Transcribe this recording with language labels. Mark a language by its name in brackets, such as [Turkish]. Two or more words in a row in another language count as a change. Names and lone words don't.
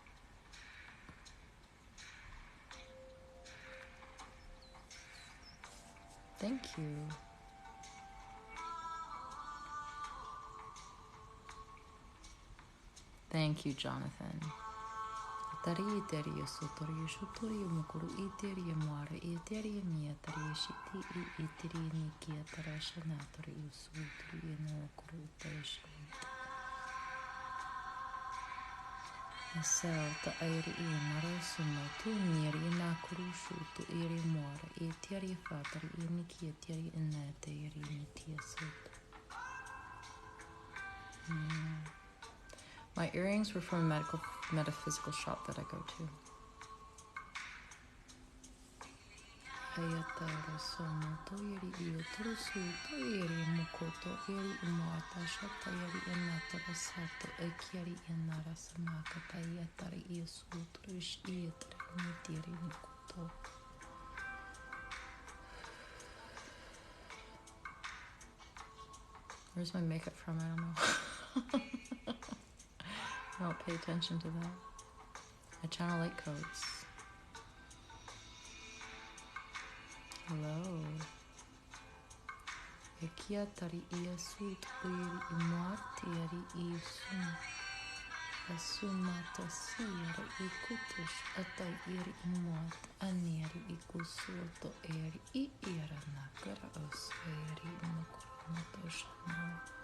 [English] Thank you. Thank you, Jonathan. Tari iteria sotoria shotoria mukuru iteria moara iteria mia taria shiti iteria nikia tarashana taria sotoria no kuru tarashana. Asel ta airi I mara sumo tu niri na kuru shutu iri moara iteria fatari nikia teria inete iri nitia soto. My earrings were from a metaphysical shop that I go to. Hayatara sono toiri io trusu toiri mukoto iri imuata shata iri inatara sato ekiari inara samaka tayatari io sutrush ietri nitiri mukoto. Where's my makeup from? I don't know. I don't pay attention to that. I channel light codes. Hello. Ekia tari ia sut uiri imuatiari I sum. Asumata siara I kutush atai iri imuat aniari I kusuoto eri I ira nakara os eri imakura shana.